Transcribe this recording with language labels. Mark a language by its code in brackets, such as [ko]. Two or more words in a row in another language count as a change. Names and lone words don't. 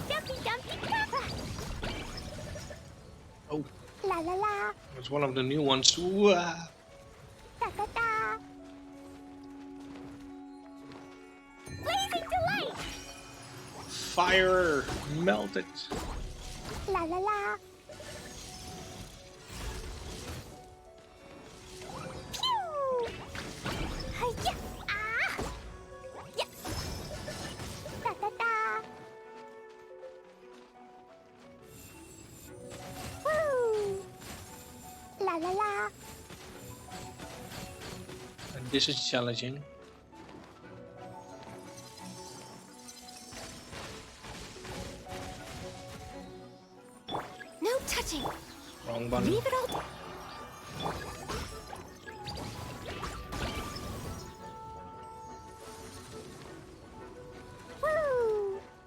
[en] Dumpy, dumpty, go! Oh, La la la! it's one of the new ones. Wah! Da da da! Blazing delight! Fire! Melt it! La la la! Pew! Hi-ya! Ah! Yeah! Da da da! Woo! La la la! And this is challenging. No touching. Wrong button. Leave it all. Woo!